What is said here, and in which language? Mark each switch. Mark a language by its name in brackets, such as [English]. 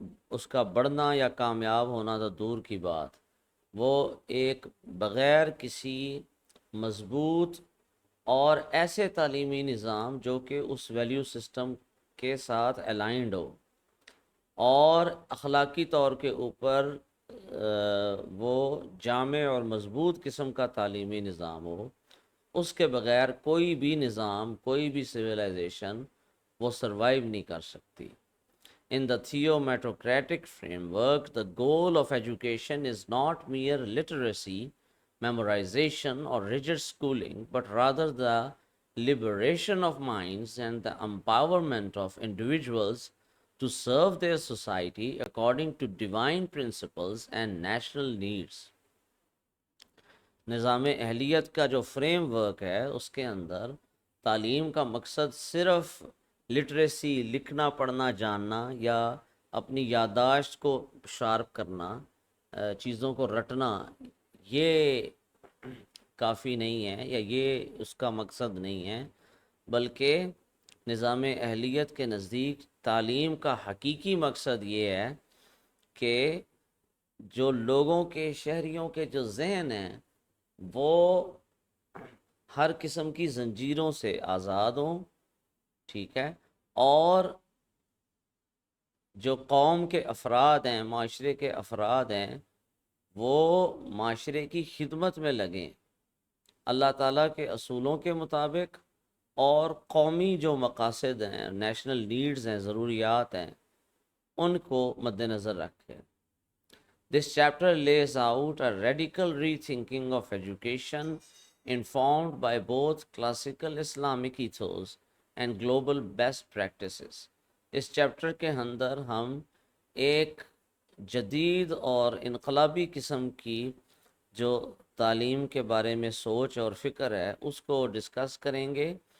[Urdu] اس کا بڑھنا یا کامیاب ہونا تو دور کی بات، وہ ایک بغیر کسی مضبوط اور ایسے تعلیمی نظام جو کہ اس ویلیو سسٹم کے ساتھ الائنڈ ہو اور اخلاقی طور کے اوپر وہ جامع اور مضبوط قسم کا تعلیمی نظام ہو، اس کے بغیر کوئی بھی نظام، کوئی بھی سویلائزیشن وہ سروائیو نہیں کر سکتی. [English] In the theometocratic framework, the goal of education is not mere literacy, memorization, or rigid schooling, but rather the liberation of minds and the empowerment of individuals to serve their society according to divine principles and national needs. [Urdu] نظام اہلیت کا جو frame work ہے اس کے اندر تعلیم کا مقصد صرف لٹریسی، لکھنا پڑھنا جاننا یا اپنی یادداشت کو شارپ کرنا، چیزوں کو رٹنا، یہ کافی نہیں ہے یا یہ اس کا مقصد نہیں ہے، بلکہ نظام اہلیت کے نزدیک تعلیم کا حقیقی مقصد یہ ہے کہ جو لوگوں کے، شہریوں کے جو ذہن ہیں وہ ہر قسم کی زنجیروں سے آزاد ہوں، ٹھیک ہے، اور جو قوم کے افراد ہیں، معاشرے کے افراد ہیں، وہ معاشرے کی خدمت میں لگیں اللہ تعالیٰ کے اصولوں کے مطابق، اور قومی جو مقاصد ہیں، نیشنل نیڈز ہیں، ضروریات ہیں، ان کو مد نظر رکھیں. [English] This chapter lays out a radical rethinking of education informed by both classical Islamic ethos and global best practices. [Urdu] اس chapter کے اندر ہم ایک جدید اور انقلابی قسم کی جو تعلیم کے بارے میں سوچ اور فکر ہے اس کو ڈسکس کریں گے.